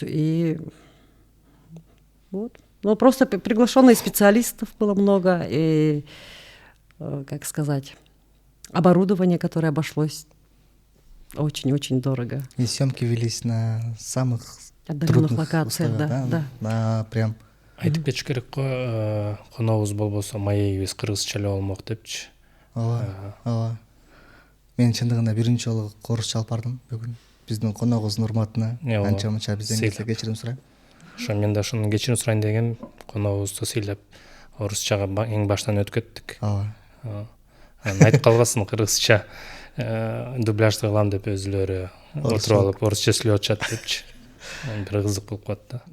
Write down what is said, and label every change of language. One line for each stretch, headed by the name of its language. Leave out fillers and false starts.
Russian: И вот. Ну, просто приглашенных специалистов было много, и, как сказать, оборудование, которое обошлось очень-очень дорого. И съемки велись на самых отдаленных локациях, да. Прям.
Kyrgyz: Айтып кетиш керек қой, қонағыбыз болбосо маегибиз кыргызча эле болмок депчи. Ооба. Мен чындыгында биринчи жолу орусча алып бардым бүгүн. Биздин коногубуздун урматына анча мынча бизден келсе кечирим сурайм. Ошо мен да ошону кечирим сурайын деген коногубузду сыйлап орусчага эң баштан өткөттүк. Ооба. Айтып калбасын кыргызча дубляжды кылам деп өзүлөрү отуруп алып орусча сүйлөп атышат депчи. Бир кызык болуп калат да.